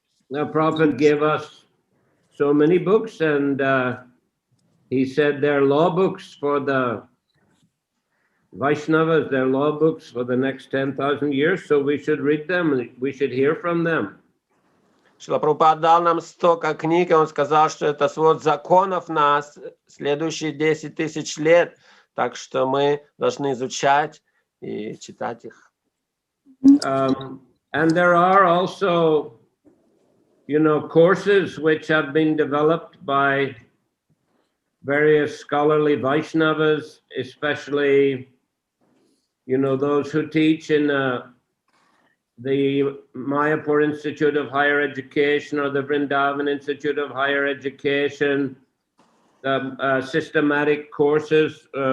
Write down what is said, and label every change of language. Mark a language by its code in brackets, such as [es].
[en] The Prophet gave us so many books, and he said they're law books for the Vaishnavas, they're law books for the next 10,000 years, so we should read them, and we should hear from them. [ru] Шрила Прабхупада дал нам столько книг, и он сказал, что это свод законов на следующие 10 тысяч лет, так что мы должны изучать и читать их. [en] And there are also, you know, courses which have been developed by various scholarly Vaishnavas, especially, you know, those who teach in the Mayapur Institute of Higher Education or the Vrindavan Institute of Higher Education, systematic courses.